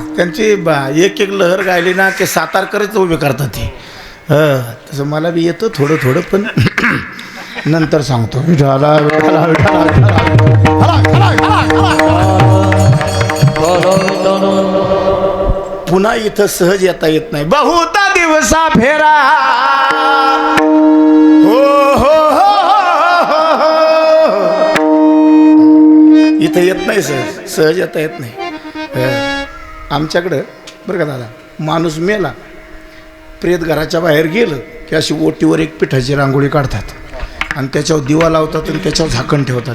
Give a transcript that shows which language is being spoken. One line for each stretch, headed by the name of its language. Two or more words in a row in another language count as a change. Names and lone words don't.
Marathi: त्यांची एक एक लहर गायली ना ते सातारकरच उभे करतात ते. तसं मला बी येतं थोडं थोडं, पण नंतर सांगतो. विठाला विठाला पुन्हा इथं सहज येता येत नाही. बहुता दिवसा फेरा हो हो हो, इथं येत नाही सहज, सहज येता येत नाही. आमच्याकडं बरं का दादा, माणूस मेला प्रेत घराच्या बाहेर गेलं की अशी ओटीवर एक पिठाची रांगोळी काढतात आणि त्याच्यावर दिवा लावतात आणि त्याच्यावर झाकण ठेवतात.